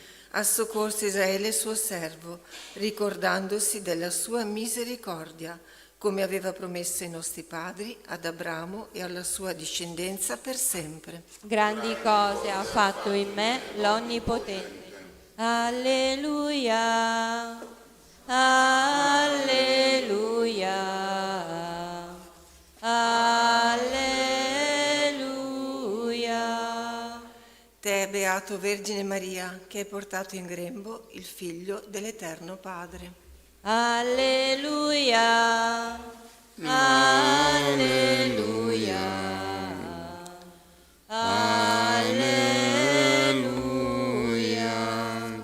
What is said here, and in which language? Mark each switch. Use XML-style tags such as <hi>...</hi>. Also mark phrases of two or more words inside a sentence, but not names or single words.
<it>Ha soccorso Israele suo servo, ricordandosi della sua misericordia, come aveva promesso ai nostri padri, ad Abramo e alla sua discendenza per sempre. Grandi cose ha fatto in me l'Onnipotente. Alleluia, alleluia, alleluia. Te, beato Vergine Maria, che hai portato in grembo il Figlio dell'Eterno Padre. Alleluia, alleluia, alleluia.</it>